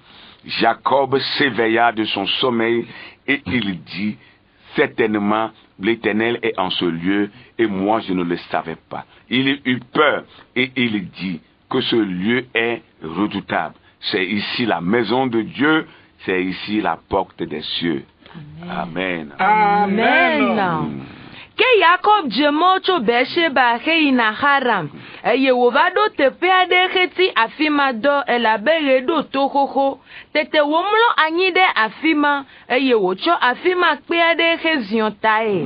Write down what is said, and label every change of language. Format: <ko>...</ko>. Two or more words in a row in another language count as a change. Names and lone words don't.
<fr>Jacob s'éveilla de son sommeil, et il dit, certainement, l'Éternel est en ce lieu, et moi je ne le savais pas. Il eut peur, et il dit que ce lieu est redoutable. C'est ici la maison de Dieu, c'est ici la porte des cieux. Amen. Amen.</fr> <ee>Ke Jacob djemo tso Beersheba heyina Haram. Eye wova do teƒe aɖe heti afi ma dɔ elabe ɣe ɖo to xoxo. Tete womlɔ anyi ɖe afi ma eye wotsɔ afi ma kpe aɖe heziɔ tae.</ee>